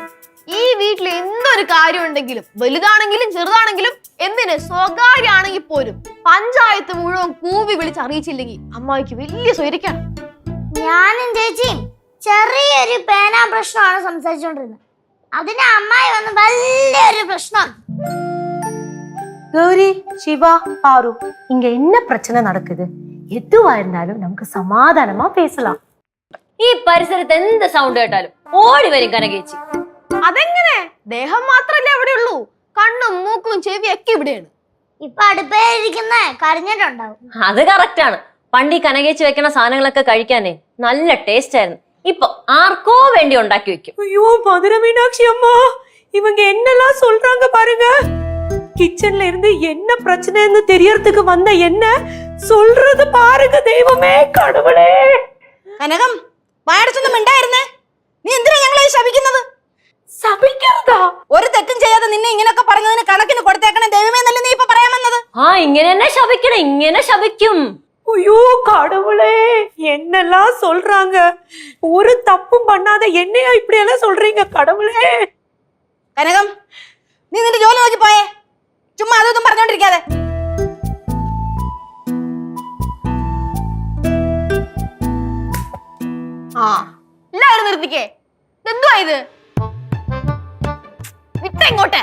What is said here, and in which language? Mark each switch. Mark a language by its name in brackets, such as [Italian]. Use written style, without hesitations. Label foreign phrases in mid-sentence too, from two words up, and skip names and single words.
[Malayalam] ഈ വീട്ടിൽ എന്തൊരു കാര്യം ഉണ്ടെങ്കിലും വലുതാണെങ്കിലും ചെറുതാണെങ്കിലും എന്തിന് സ്വകാര്യാണെങ്കിൽ പോലും പഞ്ചായത്ത് മുഴുവൻ കൂവി വിളിച്ച് അറിയിച്ചില്ലെങ്കിൽ അമ്മായിക്ക് വലിയ സ്വൈരിക്കാണ്. ഞാനും ചേച്ചിയും ചെറിയൊരു പേനാ പ്രശ്നമാണ് സംസാരിച്ചോണ്ടിരുന്നത്. അതിന് അമ്മായി വന്ന് വലിയൊരു പ്രശ്നം. [Tamil] கௌரி, சிவா, பாரு, இங்க என்ன பிரச்சனை நடக்குது? எதுவா இருந்தாலும் நமக்கு சமாதானமா பேசலாம். [Malayalam] ഈ പരിസരത്ത് എന്ത് സൗണ്ട് കേട്ടാലും ഓടി വരും കനകേച്ചി. അതെങ്ങനെ? ദേഹം മാത്രല്ലേ അവിടെ ഉള്ളൂ, കണ്ണും മൂക്കും ചെവിയൊക്കെ ഇവിടെയാണ്. ഇപ്പൊ അടുപ്പേരിക്കുന്ന കരഞ്ഞിട്ടുണ്ടാവും. അത് കറക്റ്റ് ആണ്. പണ്ട് ഈ കനകേച്ചി വെക്കണ സാധനങ്ങളൊക്കെ കഴിക്കാനേ നല്ല ടേസ്റ്റ് ആയിരുന്നു. ഇപ്പൊ ആർക്കോ വേണ്ടി ഉണ്ടാക്കി വെക്കും. [Tamil] ஐயோ மதுரை மீனாட்சி அம்மா, இவங்க என்னெல்லாம் சொல்றாங்க பாருங்க. கிச்சன்ல இருந்து என்ன பிரச்சனைன்னு தெரியறதுக்கு வந்த என்ன சொல்றது பாருங்க. தெய்வமே கடவுளே. [Malayalam] കനകം വായടച്ചൊന്നും മിണ്ടായിരുന്നേ. നീ എന്തിനാ ഞങ്ങളെ ശപിക്കുന്നത്? ശപിക്കരുതാ? ഒരു തെറ്റും ചെയ്യാതെ നിന്നെ ഇങ്ങനെയൊക്കെ പറഞ്ഞതിന് കണക്കിന് കൊടുത്തേക്കണേ ദൈവമേ എന്നല്ലേ നീ ഇപ്പൊ പറയാൻ വന്നത്? ഇങ്ങനെ തന്നെ ശപിക്കണം, ഇങ്ങനെ ശപിക്കും. [Tamil] ஐயோ கடவுளே, என்னெல்லாம் சொல்றாங்க. ஒரு தப்பும் பண்ணாத என்னையா இப்படி எல்லாம் சொல்றீங்க கடவுளே. [Malayalam] കനകം നീ നിന്റെ ജോലി നോക്കി പോയേ. ചുമ്മാ അതൊന്നും പറഞ്ഞോണ്ടിരിക്കാതെ. എല്ലാവരും നിർത്തിക്കേ. എന്തുവാ ഇത്? വിട്ട ഇങ്ങോട്ടെ.